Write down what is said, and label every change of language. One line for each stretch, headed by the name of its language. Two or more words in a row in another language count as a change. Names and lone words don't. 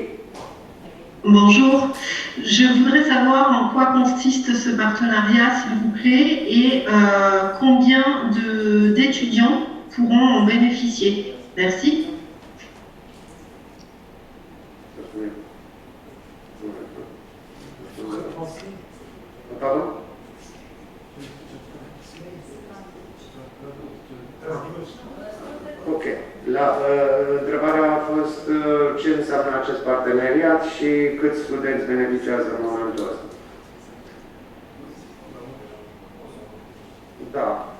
French: Bonjour, je voudrais savoir en quoi consiste ce partenariat, s'il vous plaît, et combien d'étudiants pourront en bénéficier. Merci. Pardon? Ok.
Romanian: Întrebarea a fost ce înseamnă acest parteneriat și câți studenți beneficiază în momentul ăsta. Da.